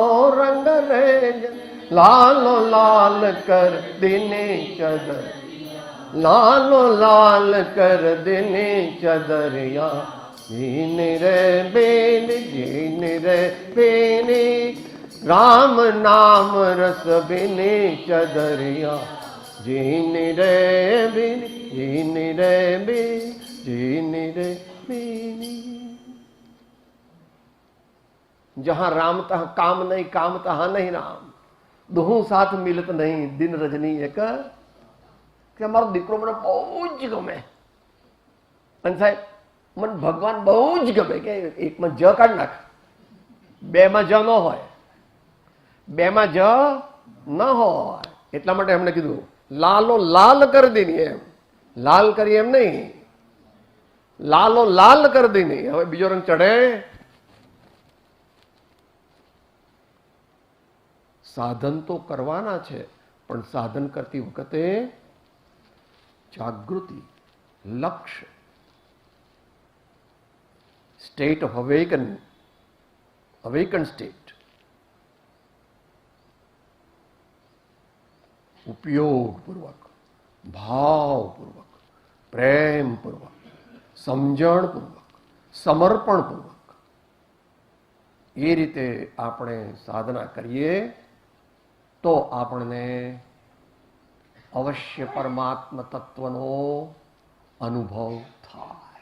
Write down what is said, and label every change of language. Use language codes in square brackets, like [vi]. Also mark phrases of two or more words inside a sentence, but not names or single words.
[hi] रंग रेज, लालो लाल कर दीने चदर, लालो लाल कर दीने चदरिया, जीन रे बेन जीन रे बेनी, राम नाम रस बिनी चदरिया, जीन रे बिन जीन रे बिन जीन रे बिनी. जहां राम तह काम नहीं, काम तहां नहीं राम, दोहों साथ मिलत नहीं, दिन रजनी एक. [gu] કે મારો દીકરો મને બહુ જ ગમે, અને સાહેબ મને ભગવાન બહુ જ ગમે, કે એકમાં જ કાઢ નાખ, બેમાં જ ન હોય, બેમાં જ ન હોય. એટલા માટે એમણે કીધું લાલો લાલ કરી દેની, એમ લાલ કરી એમ નહીં, લાલો લાલ કરી દેની. હવે બીજો રંગ ચડે. સાધન તો કરવાના છે, પણ સાધન કરતી વખતે જાગૃતિ, લક્ષ્ય, [en] state of awakened state, [gu] ઉપયોગપૂર્વક, ભાવપૂર્વક, પ્રેમપૂર્વક, સમજણપૂર્વક, સમર્પણપૂર્વક એ રીતે આપણે સાધના કરીએ તો આપણને અવશ્ય પરમાત્મ તત્વનો અનુભવ થાય.